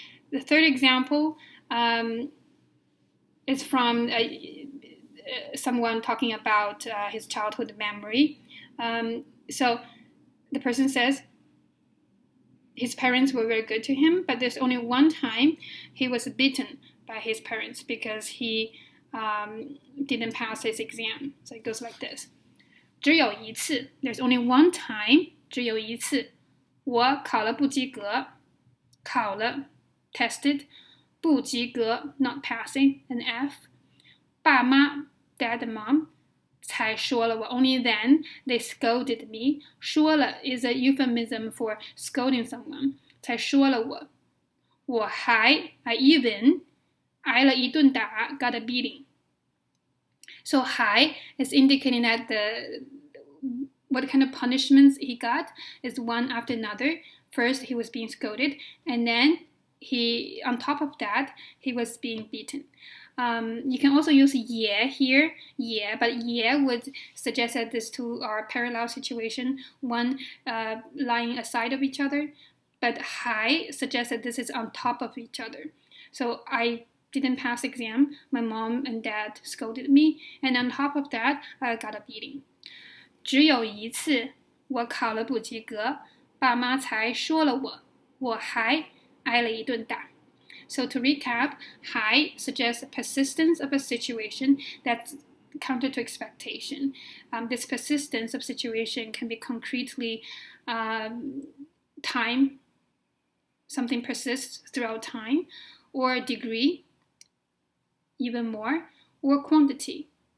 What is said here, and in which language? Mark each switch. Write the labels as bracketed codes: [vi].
[en] The third example is from someone talking about his childhood memory. So the person says his parents were very good to him, but there's only one time he was beaten by his parents because he didn't pass his exam. So it goes like this. [zh] 只有一次, [en] there's only one time, 只有一次, [zh] 我考了不及格, [en] 考了 tested, 不及格 not passing, an F. 爸妈 dad and mom [zh] 才说了我 [en] only then they scolded me. 说了 is a euphemism for scolding someone. [zh] 才说了我. [en] 我还 I even [zh] 挨了一顿打 [en] got a beating. So 还 is indicating that what kind of punishments he got is one after another. First he was being scolded, and then on top of that he was being beaten. You can also use 也 here, 也, but 也 would suggest that these two are parallel situation, one lying aside of each other, but 还 suggests that this is on top of each other. So I didn't pass exam, my mom and dad scolded me, and on top of that, I got a beating. [zh] 只有一次我考了不及格，爸妈才说了我，我还挨了一顿打。 [en] So to recap, 还 suggests persistence of a situation that's counter to expectation. This persistence of situation can be concretely time, something persists throughout time, or degree, even more, or quantity.